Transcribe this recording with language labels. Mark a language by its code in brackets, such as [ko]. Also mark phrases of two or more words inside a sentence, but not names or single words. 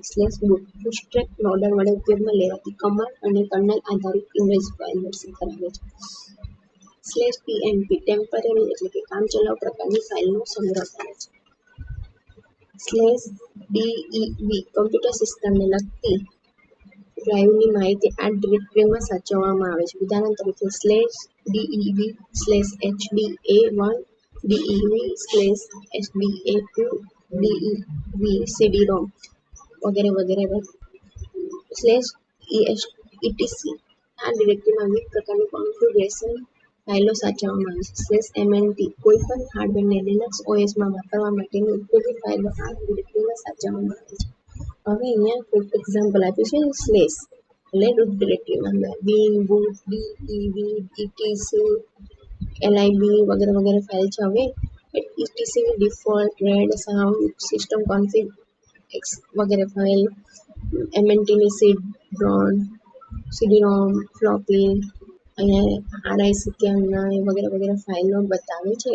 [gu] /boot [en] bootstrap loader [gu] વડે ઉપયોગમાં લેવાતી કમાન્ડ અને કર્નેલ આધારિત ઇમેજ ફાઇલ ધરાવે છે. /tmp ટેમ્પરરી એટલે કે કામચલાઉ પ્રકારની ફાઇલનો સંગ્રહ કરે છે. /dev કમ્પ્યુટર સિસ્ટમને લગતી ડ્રાઇવની માહિતી આ ડિરેક્ટરીમાં સાચવવામાં આવે છે. ઉદાહરણ તરીકે /dev/hda1, dev/hda2, dev/cd-rom વગેરે વગેરે. /etc આ ડિરેક્ટરીમાં વિવિધ પ્રકારની કોન્ફિગરેશન ફાઇલો સાચવવામાં આવે છે. /mnt કોઈપણ હાર્ડવેરને લિનક્સ ઓએસમાં વાપરવા માટેની ઉપયોગી ફાઇલો આ ડિરેક્ટરીમાં સાચવવામાં આવે છે. હવે અહીંયા કોઈક એક્ઝામ્પલ આપ્યું છે. એટલે રૂટ ડિરેક્ટરીમાં bin, boot, dev, etc, lib વગેરે વગેરે ફાઇલ છે. હવે etc ડિફોલ્ટ, રેડ, સાઉન્ડ, [en] system config [gu] વગેરે ફાઇલ, mntની cd-rom, ફ્લોપી, અહીંયા RISC વગેરે વગેરે ફાઇલો બતાવે છે.